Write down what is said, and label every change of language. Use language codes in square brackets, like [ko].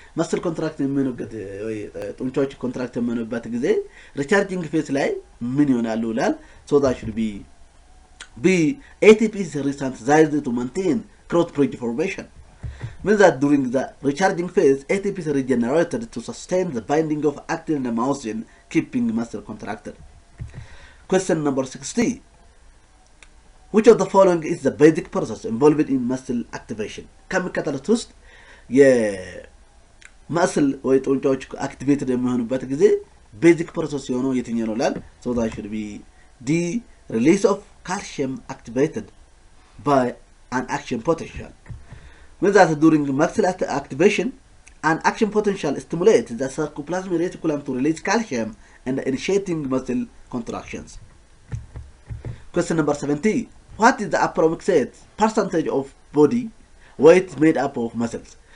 [en] Muscle contraction [am] የሚሆንበት ወይ ጡንቻዎች ኮንትራክት የሚሆንበት ጊዜ [en] recharging phase [am] ላይ ምን ይሆናሉ ይላል። [en] So that should be B, ATP is resynthesized to maintain growth formation. Means that during the recharging phase, ATP is regenerated to sustain the binding of actin and myosin, keeping muscle contracted. Question number 60. Which of the following is the basic process involved in muscle activation? [am] ከሚከተሉት ውስጥ የመስል ወይ ጡንቻዎች አክቲቬትድ የሚሆኑበት ጊዜ ቤዚክ ፕሮሰስ የሆነው የትኛው ነው ይላል። [en] So that should be D, release of calcium activated by an action potential. Means that during muscle activation, an action potential stimulates the sarcoplasmic reticulum to release calcium and initiating muscle contractions. Question number 70. What is the approximate percentage of body weight made up of muscles?